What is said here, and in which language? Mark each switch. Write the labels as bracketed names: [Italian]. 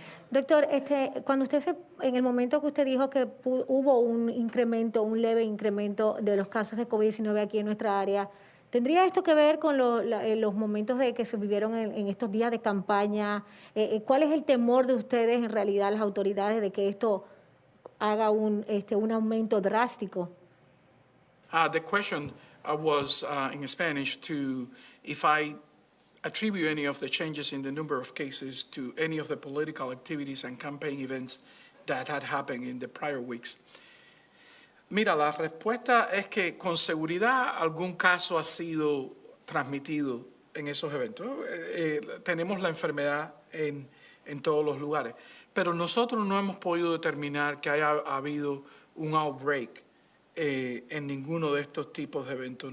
[Spanish] Doctor, cuando en el momento que usted dijo que hubo un leve incremento de los casos de COVID-19 aquí en nuestra área, ¿tendría esto que ver con los momentos que se vivieron en estos días de campaña? ¿Cuál es el temor de ustedes, en realidad, las autoridades, de que esto haga un aumento drástico? [English] The question was in Spanish if I attribute any of the changes in the number of cases to any of the political activities and campaign events that had happened in the prior weeks. [Spanish] Mira, la respuesta es que con seguridad algún caso ha sido transmitido en esos eventos. Tenemos la enfermedad en todos los lugares, pero nosotros no hemos podido determinar que haya habido un outbreak en ninguno de estos tipos de eventos.